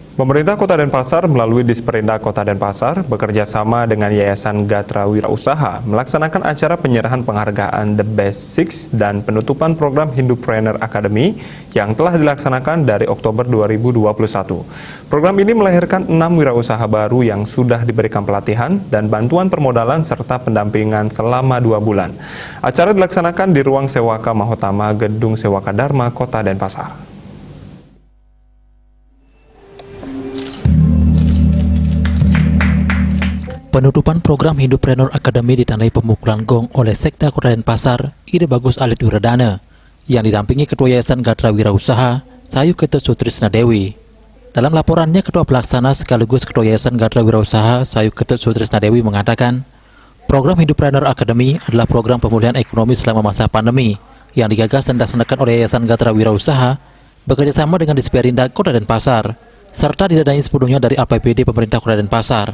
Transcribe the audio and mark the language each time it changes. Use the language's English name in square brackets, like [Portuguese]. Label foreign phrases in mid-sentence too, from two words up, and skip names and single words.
[Indonesian] Pemerintah Kota Denpasar melalui Disperindak Kota Denpasar bekerja sama dengan Yayasan Gatra Wirausaha melaksanakan acara penyerahan penghargaan The Best Six dan penutupan program Hindupreneur Academy yang telah dilaksanakan dari Oktober 2021. Program ini melahirkan 6 wirausaha baru yang sudah diberikan pelatihan dan bantuan permodalan serta pendampingan selama 2 bulan. Acara dilaksanakan di Ruang Sewaka Mahotama, Gedung Sewaka Dharma, Kota Denpasar. Penutupan program Hindupreneur Academy ditandai pemukulan gong oleh Sekda Kota Denpasar, Ide Bagus Alit Wiradana, yang didampingi Ketua Yayasan Gatra Wirausaha, Sayu Ketut Sutrisna Dewi. Dalam laporannya, Ketua Pelaksana sekaligus Ketua Yayasan Gatra Wirausaha, Sayu Ketut Sutrisna Dewi mengatakan, program Hindupreneur Academy adalah program pemulihan ekonomi selama masa pandemi yang digagas dan dilaksanakan oleh Yayasan Gatra Wirausaha bekerjasama dengan Disperindak Kota Denpasar, serta didanai sepenuhnya dari APBD Pemerintah Kota Denpasar.